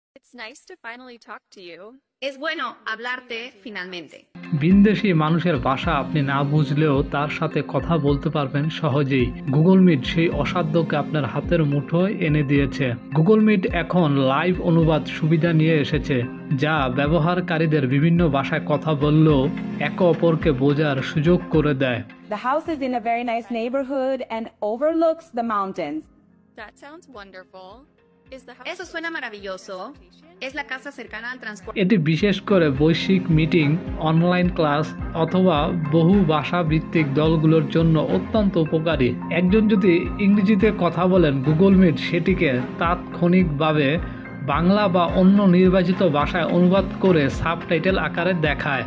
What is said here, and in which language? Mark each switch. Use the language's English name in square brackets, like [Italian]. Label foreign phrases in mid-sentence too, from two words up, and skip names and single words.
[English] It's nice to finally talk to you. [Spanish] Es bueno hablarte finalmente. [Bangla] ভিনদেশী মানুষের ভাষা আপনি না বুঝলেও তার সাথে কথা বলতে পারবেন সহজেই। গুগল মিট সেই অসাধ্যকে আপনার হাতের মুঠোয় এনে দিয়েছে। গুগল মিট এখন লাইভ অনুবাদ সুবিধা নিয়ে এসেছে, যা ব্যবহারকারীদের বিভিন্ন ভাষায় কথা বললেও একে অপরকে বোঝার সুযোগ করে দেয়। [English] The house is in a very nice neighborhood and overlooks the mountains. That sounds wonderful. Is the house [Spanish] Eso suena maravilloso. Es la casa cercana al transporte. [Bangla] এটি বিশেষ করে বৈশ্বিক মিটিং, অনলাইন ক্লাস অথবা বহু ভাষা ভিত্তিক দলগুলোর জন্য অত্যন্ত উপকারী। একজন যদি ইংরেজিতে কথা বলেন, গুগল মিট সেটিকে তাৎক্ষণিকভাবে বাংলা বা অন্য নির্বাচিত ভাষায় অনুবাদ করে সাবটাইটেল আকারে দেখায়।